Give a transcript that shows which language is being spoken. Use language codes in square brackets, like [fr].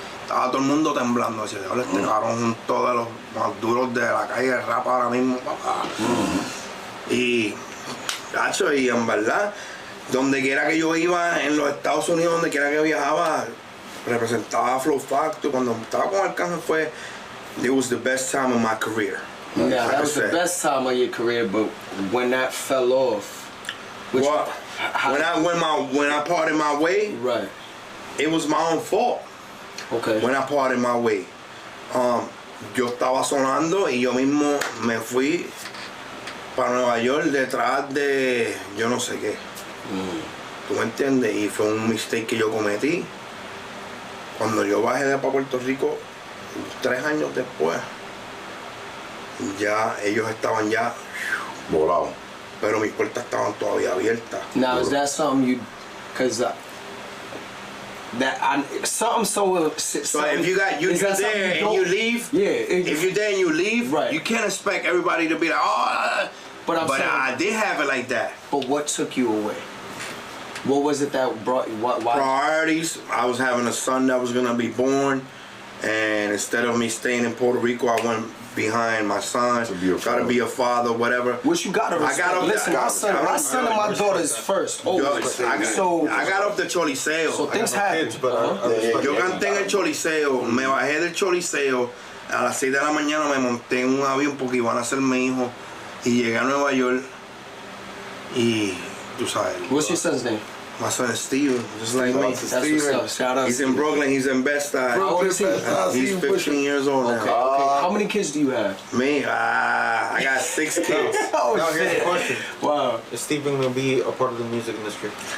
[es] Estaba todo el mundo temblando. Decía, este cabrón, todos de los más duros de la calle de rap ahora mismo, papá. Y, gacho, y en verdad, donde quiera que yo iba en los Estados Unidos, donde quiera que viajaba, representaba a Flow Factor. Cuando estaba con [en] Arcángel it was the best time of my career. Yeah, that was the best time of your career, but when that fell off, which, Well, when I parted my way, right, it was my own fault. okay, When I parted my way. [es] Yo estaba sonando y yo mismo me fui para Nueva York detrás de yo no sé qué. ¿Tú me entiendes? Y fue un mistake que yo cometí. Cuando yo bajé de para Puerto Rico, 3 años después, ya ellos estaban ya Volado. pero mis puertas estaban todavía abiertas. [en] now is that something you, cause something so if you there and you leave, if you're there and you leave, right, you can't expect everybody to be like, but I did have it like that. But what took you away? What was it that brought you? Why? Priorities. I was having a son that was gonna be born, And instead of me staying in Puerto Rico, I went behind my son, try to be a father, whatever. Which you gotta respect. Listen, my son and my daughter's first. I got off the Choliseo. So things happen. [es] Yo canté en el Choliseo, me bajé del Choliseo, a las 6 de la mañana me monté en un avión porque iban a ser mi hijo y llegué a Nueva York y tú sabes. [en] What's your son's name? My son is Steven, just like me. That's what's up. Shout out. He's in Brooklyn, he's in Bed-Stuy. How old is he? He's 15 years old now. Okay. How many kids do you have? Me, I got 6 kids. Oh, Now here's the question. Wow. Is Steven gonna be a part of the music industry?